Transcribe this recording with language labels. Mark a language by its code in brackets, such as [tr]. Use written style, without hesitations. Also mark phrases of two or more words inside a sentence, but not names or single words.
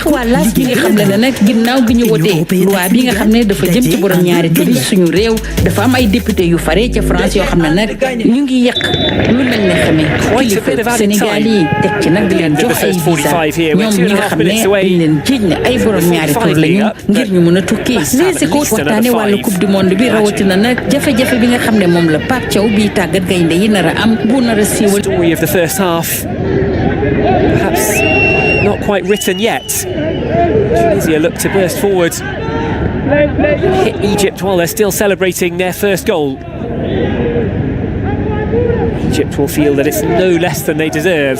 [wo] waa laas bi nga xam ne nag ginnaaw bi ñu wotee loi bi nga xam ne dafa jëm ci borom ñaari tur yi suñu réew dafa am ay député yu fare ca France yoo xam ne nag ñu ngi yàq lu mel ne xamee kilifa Sénégal yi teg ci nag di leen jox ay visa ñoom ñi nga xam ne dañ leen jiiñ ne ay borom ñaari tur lañu ngir ñu mën a tukki léegi ko waxtaane wàllu [fr] coupe du monde [wo] bi rawatina nag jafe-jafe bi nga xam ne moom la Pape Thiaw bi tàggat gaynde yi nar a am bu nar a siiwal. [en] Story of the first half, perhaps not quite written yet. Tunisia look to burst forward, hit Egypt while they're still celebrating their first goal. Egypt will feel that it's no less than they deserve.